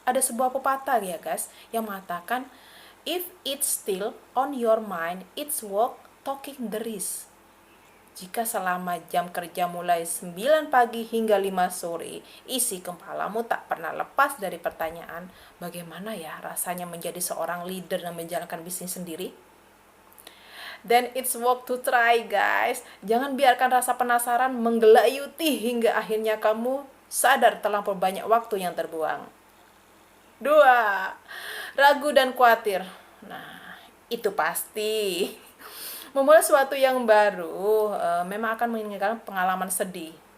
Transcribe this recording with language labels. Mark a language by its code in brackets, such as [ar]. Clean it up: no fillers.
[id] Ada sebuah pepatah ya guys yang mengatakan, [en] if it's still on your mind, it's worth taking the risk. [id] Jika selama jam kerja mulai 9 pagi hingga 5 sore, isi kepalamu tak pernah lepas dari pertanyaan, bagaimana ya rasanya menjadi seorang leader dan menjalankan bisnis sendiri? [en] Then it's worth to try guys. [id] Jangan biarkan rasa penasaran menggelayuti hingga akhirnya kamu sadar terlampau banyak waktu yang terbuang. 2. Ragu dan khawatir. Nah, itu pasti. Memulai sesuatu yang baru memang akan meninggalkan pengalaman sedih.